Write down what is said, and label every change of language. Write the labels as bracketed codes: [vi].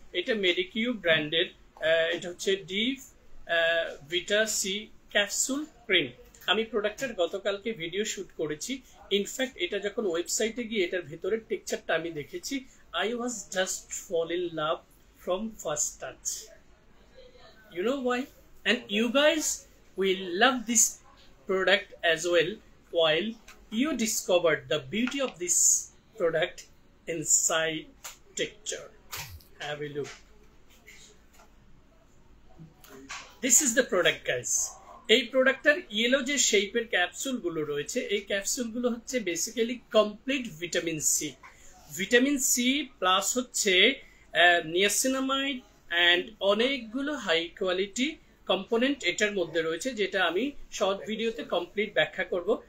[bn] এটা মেডিকিউ ব্র্যান্ডের, এটা হচ্ছে ডিভ ভিটা সি ক্যাপসুল ক্রিম। আমি প্রোডাক্টের গতকালকে ভিডিও শুট করেছি। ইনফ্যাক্ট এটা যখন ওয়েবসাইটে গিয়ে এটার ভেতরের টেক্সচারটা আমি দেখেছি, [en] I was just fall in love from first touch. You know why? And you guys will love this product as well while you discover the beauty of this product inside texture. Have a look. This is the product, guys. [bn] এই প্রোডাক্টের yellow যে শেপের ক্যাপসুলগুলো রয়েছে, এই ক্যাপসুলগুলো হচ্ছে basically complete vitamin C. Vitamin C plus হচ্ছে niacinamide and অনেকগুলো high quality component এটার মধ্যে রয়েছে, যেটা আমি শর্ট ভিডিওতে কমপ্লিট ব্যাখ্যা করব।